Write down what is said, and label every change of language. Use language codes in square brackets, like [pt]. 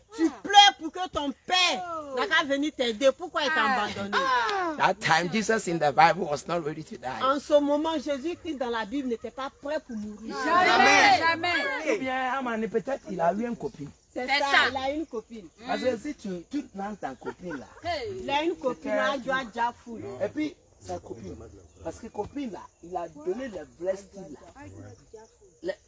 [fr] Tu pleures pour que ton père n'a qu'à venir t'aider. Pourquoi il t'a abandonné? [en] That time, Jesus in the Bible was not ready to die. [fr] En ce moment, Jésus-Christ dans la Bible n'était pas prêt pour mourir. Jamais. Eh bien, Amani, peut-être il a eu une copine. C'est ça, il a une copine. Parce que si tu lances ta copine là, Il a une copine, elle doit déjà fou. et puis sa copine, parce que copine là, il a donné le vrai style là.